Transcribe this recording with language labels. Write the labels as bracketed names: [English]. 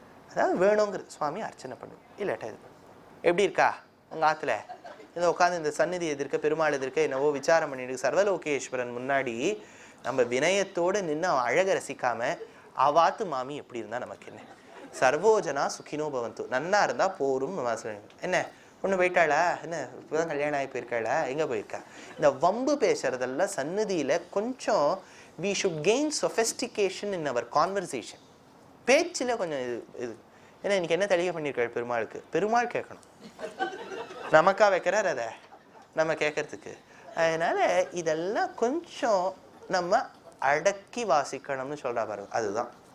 [Tamil] அதாவது வேணுங்கிறது சுவாமி அர்ச்சனை பண்ணும், இல்லாட்டா இது பண்ணும். எப்படி இருக்கா உங்கள் ஆற்றுல இந்த உட்காந்து இந்த சந்நிதி எதிர்க்க பெருமாள் எதிர்க்க என்னவோ விசாரம் பண்ணிட்டு சர்வலோகேஸ்வரன் முன்னாடி நம்ம வினயத்தோடு நின்று அவன் அழகை ரசிக்காமல் அவாத்து மாமி எப்படி இருந்தால் நமக்கு என்ன? [Sanskrit] சர்வோஜனா சுகினோ பவந்து, [Tamil] நன்னா இருந்தால் போரும். என்ன ஒன்று போயிட்டாளா, என்ன இப்போதான் கல்யாணம் ஆகி போயிருக்காளா, எங்கே போயிருக்கா? இந்த வம்பு பேசுறதெல்லாம் சந்நிதியில் கொஞ்சம் [English] we should gain sophistication in our conversation. [Tamil] பேச்சில் கொஞ்சம் இது ஏன்னா இன்னைக்கு என்ன தெளிய பண்ணியிருக்காள் பெருமாளுக்கு? பெருமாள் கேட்கணும், நமக்கா வைக்கிறார் அதை நம்ம கேட்கறதுக்கு. அதனால் இதெல்லாம் கொஞ்சம் நம்ம அடக்கி வாசிக்கணும்னு சொல்கிறா பாருங்க. அதுதான்.